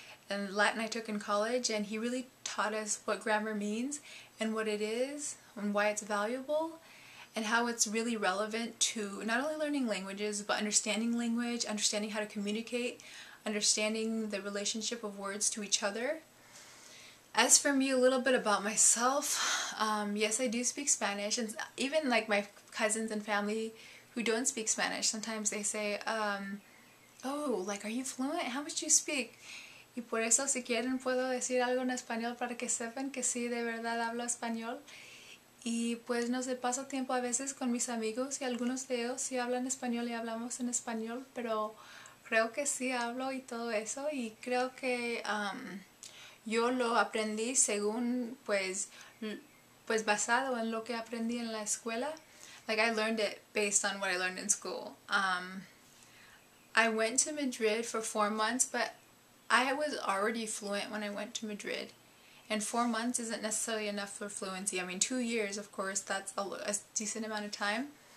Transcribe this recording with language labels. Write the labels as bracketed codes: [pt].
[en] And Latin I took in college, and he really taught us what grammar means and what it is and why it's valuable and how it's really relevant to not only learning languages but understanding language, understanding how to communicate, understanding the relationship of words to each other. As for me, a little bit about myself, yes, I do speak Spanish, and even like my cousins and family who don't speak Spanish, sometimes they say, oh, like, are you fluent? How much do you speak? [es] Y por eso, si quieren, puedo decir algo en español para que sepan que sí, de verdad hablo español. Y pues no sé, paso tiempo a veces con mis amigos y algunos de ellos sí hablan español y hablamos en español, pero creo que sí hablo y todo eso, y creo que yo lo aprendí según, pues basado en lo que aprendí en la escuela. [en] Like, I learned it based on what I learned in school. I went to Madrid for 4 months, but I was already fluent when I went to Madrid. And 4 months isn't necessarily enough for fluency. I mean, 2 years, of course, that's a decent amount of time.